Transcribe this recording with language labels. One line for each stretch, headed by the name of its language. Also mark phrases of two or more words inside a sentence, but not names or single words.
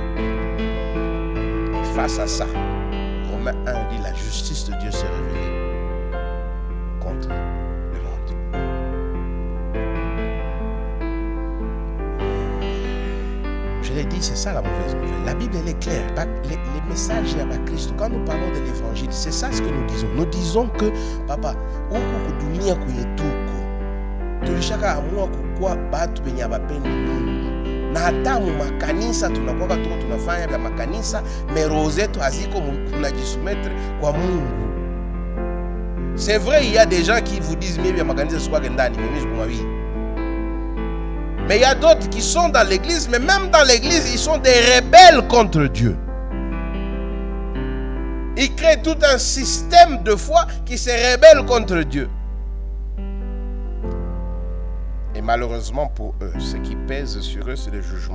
French: Face à ça, Romains 1 dit la justice de Dieu s'est révélée contre le monde. Je l'ai dit, c'est ça la mauvaise nouvelle. La Bible, elle est claire. Les messages à Christ, quand nous parlons de l'évangile, c'est ça ce que nous disons. Nous disons que, papa,
Swahili: na hata mu makanisa tunakuwa tunafanya vya makanisa, roho zetu haziko tunajisumetre kwa Mungu.
French: C'est vrai, il y a des gens qui vous disent mais
Swahili: vya makanisa sikuwa ndani,
French: mais il y a d'autres qui sont dans l'église, mais même dans l'église, ils sont des rebelles contre Dieu. Ils créent tout un système de foi qui se rebelle contre Dieu. Et malheureusement pour eux, ce qui pèse sur eux, c'est le jugement.